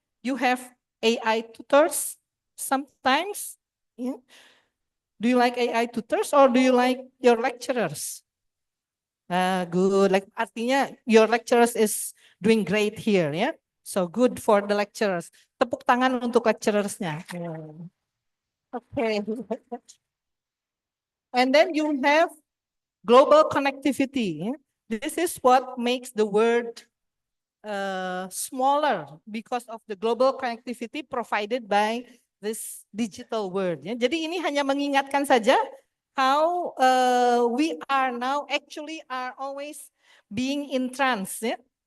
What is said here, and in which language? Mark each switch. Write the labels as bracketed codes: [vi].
[en] You have AI tutors sometimes. Yeah. Do you like AI tutors or do you like your lecturers? Good. Like artinya your lecturers is doing great here, yeah. So good for the lecturers. [id] Tepuk tangan untuk lecturersnya. [en] Okay. And then you have global connectivity. This is what makes the world smaller because of the global connectivity provided by this digital world. [id] Ya. Jadi ini hanya mengingatkan saja [en] how we are now actually are always being in trance. Ya.